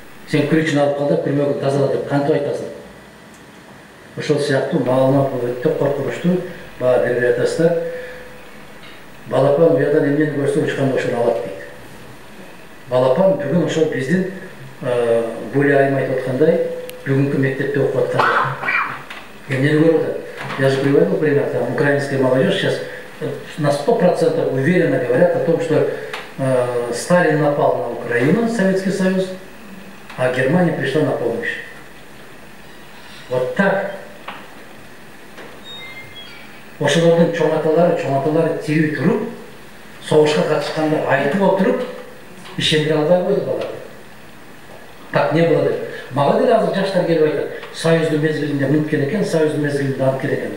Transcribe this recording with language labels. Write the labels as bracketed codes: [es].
[ky] Сен күрүчүн алып кал да күрмөгүн тазала деп кантип айтасың? Ошол сыяктуу маалымат өтө коркунучтуу. Баа берип атасыздар. Балапан уядан эмнени көрсө учканда ошону алат дейт. Балапан бүгүн ошол биздин Гуля айым айтып аткандай, бүгүнкү мектепте окуп аткандай. Эмнени көрүп атат? [ru] Я же приводил пример, там украинская молодежь сейчас на 100% уверенно говорят о том, что Сталин напал на Украину, Советский Союз, а Германия пришла на помощь. Вот так. [ky] Ошолордун чоң аталары тирүү туруп, согушка катышкандар айтып отуруп, ишендире албай койду баларды. [ru] Так не было [ky] деп. Мага деле азыр жаштар келип айтат, Союздун мезгилинде мынткен экен, Союздун мезгилинде анткен экен.